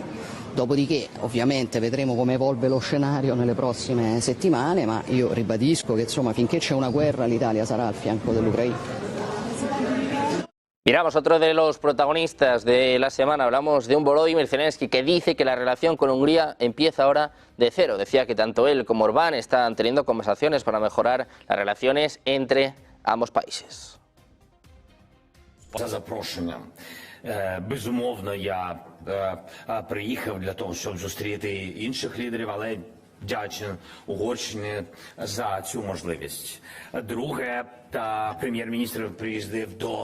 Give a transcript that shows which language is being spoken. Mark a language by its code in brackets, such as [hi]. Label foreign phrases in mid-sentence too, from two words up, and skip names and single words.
[it] Dopodiché ovviamente vedremo come evolve lo scenario nelle prossime settimane, ma io ribadisco che finché c'è una guerra l'Italia sarà al fianco dell'Ucraina. [es] Miramos otro de los protagonistas de la semana. Hablamos de un Volodymyr Zelensky que dice que la relación con Hungría empieza ahora de cero. Decía que tanto él como Orbán están teniendo conversaciones para mejorar las relaciones entre ambos países. [uk] Безумовно, я приїхав для того, щоб зустріти інших лідерів, але вдячний Угорщині за цю можливість. Друге, прем'єр-міністр приїздив до України.